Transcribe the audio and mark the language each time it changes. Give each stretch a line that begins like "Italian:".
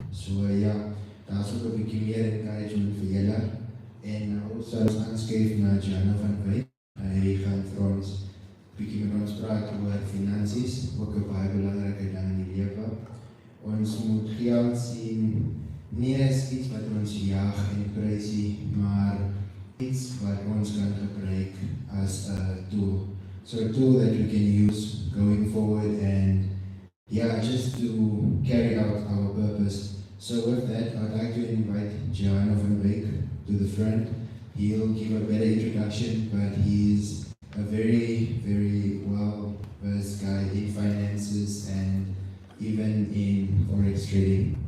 Afrikaans: So ja, daar is ook 'n bietjie meer encouragement vir julle. En ons sal aanskuif na Jana van Wyk. Hy gaan vir ons bietjie met ons praat oor finansies, ook 'n baie belangrike ding in die lewe. Ons moet geld sien nie as iets wat ons jag en prysie, maar iets wat ons kan gebruik as
English: a tool. So a tool that we can use going forward and just to carry out our purpose. So with that, I'd like to invite Gianno van Wyk to the front. He'll give a better introduction, but he's a very, very well-versed guy in finances and even in forex trading.